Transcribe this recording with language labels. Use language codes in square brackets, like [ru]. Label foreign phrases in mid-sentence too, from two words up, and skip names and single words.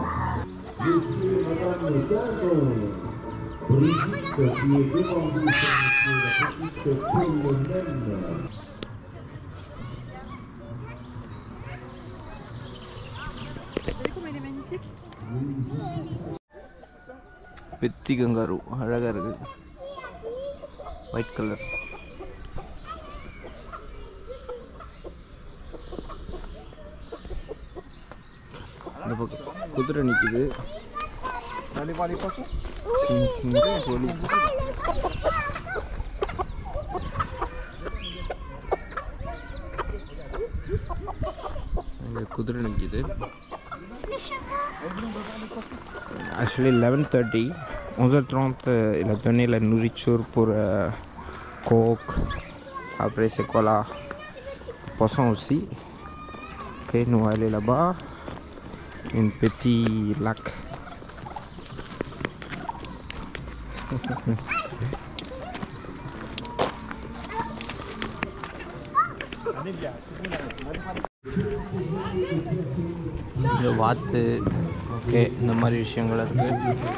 [fr] Monsieur et madame Gardon, Brigitte qui est devant vous, la petite Philomène. [ta] பெத்தி கங்காரு அழகாக இருக்குது, [en] white color. [ta] இந்த பக்கம் குதிரை நிற்குது. குதிரை நிற்குது. [en] Actually 11:30, [fr] 11h30, il a donné la nourriture pour coq, après c'est quoi là, poisson aussi. Ok, nous allons aller là-bas, un petit lac. [ta] இந்த வாத்து, ஓகே, இந்த மாதிரி விஷயங்கள் இருக்குது.